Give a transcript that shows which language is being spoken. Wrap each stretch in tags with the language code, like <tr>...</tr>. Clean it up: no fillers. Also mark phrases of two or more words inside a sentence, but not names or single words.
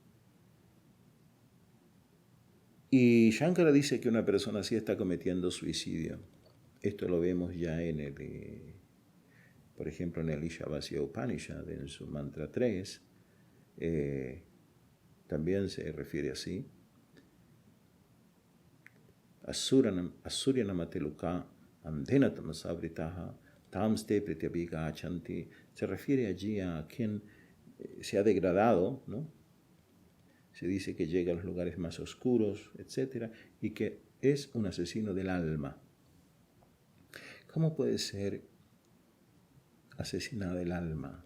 <es>Y Shankara dice que una persona así está cometiendo suicidio. Esto lo vemos ya por ejemplo, en el Ishavasya Upanishad, en su mantra 3, también se refiere así.</es> <sa>असुर्यानामतेलोका अन्धेनतमसावृताः तांस्ते प्रेत्याभि गच्छन्ति.</sa> <es>Se refiere allí a quien se ha degradado, ¿no? Se dice que llega a los lugares más oscuros, etc. Y que es un asesino del alma. ¿Cómo puede ser asesinada el alma?</es>